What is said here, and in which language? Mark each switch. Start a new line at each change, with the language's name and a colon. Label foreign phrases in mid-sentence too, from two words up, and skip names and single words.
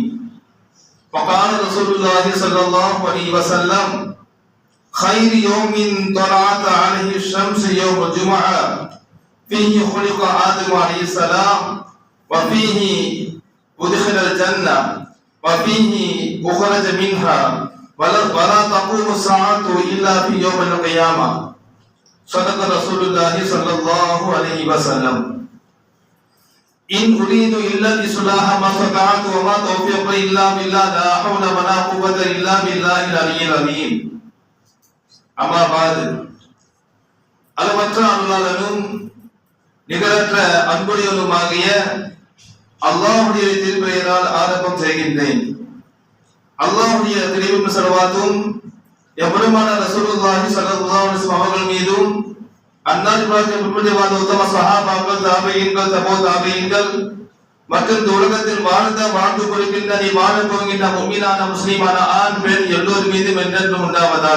Arabic: وقال رسول الله صلى الله عليه وسلم خير يوم طلعت عليه الشمس يوم الجمعة فيه خلق آدم عليه السلام وفيه أدخل الجنة وفيه أخرج منها ولا تقوم الساعة إلا في يوم القيامة صدق رسول الله صلى الله عليه وسلم. إن أريد إلا الإصلاح ما استطعت وما توفيقي إلا بالله لا حول ولا قوة إلا بالله العلي العظيم. أما بعد
Tamil: அளவற்ற அருளாளனும் நிகரற்ற அன்புடையவனுமாகிய அல்லாஹ்வுடைய திருப்பெயரால் ஆரம்பம் செய்கின்றேன். அல்லாஹ்வுடைய திருவின் ஸலவாத்தும் எம்பெருமான
Arabic: رسول الله صلى الله عليه وسلم
Tamil: அவர்கள் மீதும் அன்னார் பின்பற்றிய உத்தம சஹாபாக்கள் தாபீன்கள் தபோ தாபீன்கள் மற்றும் இந்த உலகத்தில் வாழ்ந்து கொண்டிருக்கின்ற நீ வாழ போகின்ற முஃமினான முஸ்லிமான ஆண் பெண் எல்லோர் மீதும் என்றென்றும் உண்டாவதாக.